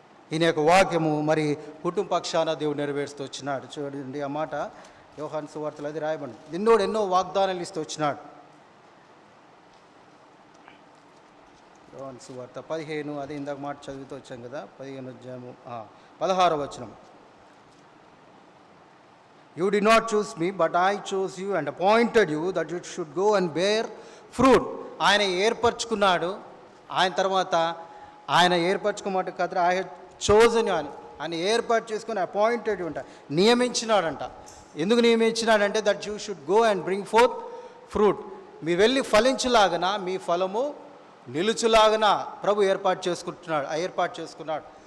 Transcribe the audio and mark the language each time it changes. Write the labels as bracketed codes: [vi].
[te] ఈయన యొక్క వాక్యము మరి కుటుంబ పక్షాన దేవుడు నెరవేరుస్తూ వచ్చినాడు. చూడండి, ఆ మాట యోహాను సువార్తలో అది రాయబడింది. నిన్నోడు ఎన్నో వాగ్దానాలు ఇస్తూ వచ్చినాడు. యోహాను సువార్త 15, అదే ఇందాక మాట చదువుతూ వచ్చాం కదా, 15వ అధ్యాయము 16వ వచనం. [en] You did not choose me, but I chose you and appointed you that you should go and bear fruit. [te] ఆయన ఏర్పరచుకున్నాడు. ఆయన తర్వాత ఆయన ఏర్పరచుకోమాట కదా, [en] I have chosen you [te] అని ఆయన ఏర్పాటు చేసుకుని అపాయింటెడ్ అంట, నియమించినాడంట. ఎందుకు నియమించినాడంటే [en] That you should go and bring forth fruit. [te] మీరు వెళ్ళి ఫలించులాగన మీ ఫలము నిలుచులాగన ప్రభు ఏర్పాటు చేసుకున్నాడు.